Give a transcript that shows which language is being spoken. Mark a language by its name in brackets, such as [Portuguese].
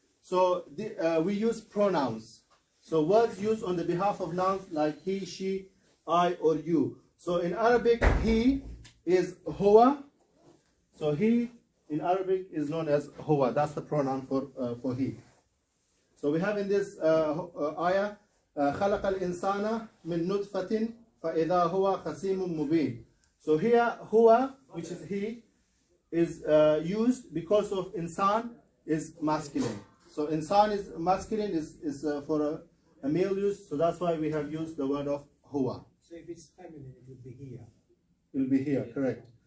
[English] So we use pronouns. So words used on the behalf of nouns like he, she, I, or you. So in Arabic, he is huwa. So he in Arabic is known as huwa. That's the pronoun for he. So we have in this ayah, [Arabic] خلق الإنسان من نطفة فإذا هو خصيم مبين. [English] So here huwa, which is he, is used because of insan is masculine. So insan is masculine, is for a male use. So that's why we have used the word of huwa. So if it's feminine, it would be here. It will be here, correct.